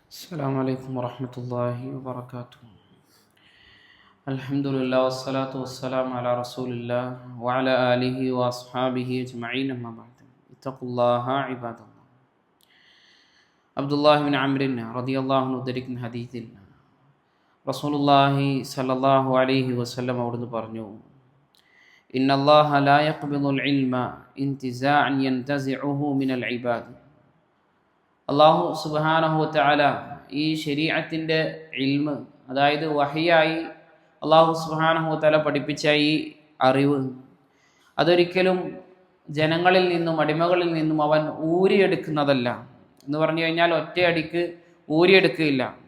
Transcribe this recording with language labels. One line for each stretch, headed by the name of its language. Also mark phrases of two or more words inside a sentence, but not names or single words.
Arabic: السلام عليكم ورحمة الله وبركاته. الحمد لله والصلاة والسلام على رسول الله وعلى آله وأصحابه أجمعين أما بعد اتقوا الله عباد الله.
Malayalam: അബ്ദുല്ലാഹി ബിൻ അംറിൻ
Arabic: رضي الله عنه
Malayalam: ഉദ്ധരിക്കുന്ന ഹദീസിൽ റസൂലുള്ളാഹി
Arabic: صلى الله عليه وسلم
Malayalam: അവിടുന്ന് പറഞ്ഞു,
Arabic: إن الله لا يقبض العلم انتزاعا ينتزعه من العباد.
Malayalam: അല്ലാഹു
Arabic: سبحانه وتعالى
Malayalam: ഈ ശരീഅത്തിൻ്റെ ഇൽമ്, അതായത് വഹിയായി അല്ലാഹു
Arabic: سبحانه وتعالى
Malayalam: പഠിപ്പിച്ച ഈ അറിവ്, അതൊരിക്കലും ജനങ്ങളിൽ നിന്നും അടിമകളിൽ നിന്നും അവൻ ഊരിയെടുക്കുന്നതല്ല എന്ന് പറഞ്ഞു കഴിഞ്ഞാൽ ഒറ്റയടിക്ക് ഊരിയെടുക്കുകയില്ല.